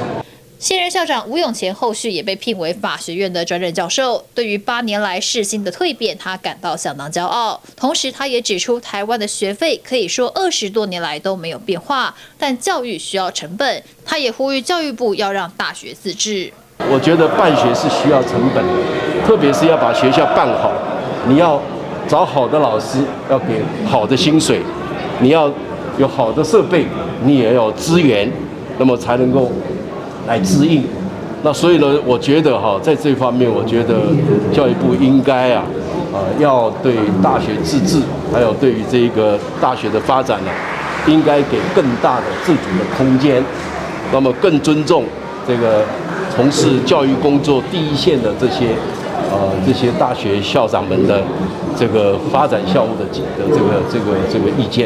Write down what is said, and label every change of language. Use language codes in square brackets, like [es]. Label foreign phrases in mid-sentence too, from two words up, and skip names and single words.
[zh] 現任校長吳永乾後續也被聘為法學院的專任教授。對於8年來世新的蛻變，他感到相當驕傲。同時，他也指出，台灣的學費可以說20多年來都沒有變化，但教育需要成本。他也呼籲教育部要讓大學自治。我覺得辦學是需要成本的，特別是要把學校辦好，你要找好的老師，要給好的薪水，你要有好的设备，你也要有资源，那么才能够来支应。那所以呢，我觉得在这方面，我觉得教育部应该要对大学自治，还有对于这个大学的发展呢，应该给更大的自主的空间，那么更尊重这个从事教育工作第一线的这些大学校长们的这个发展校务的这个意见。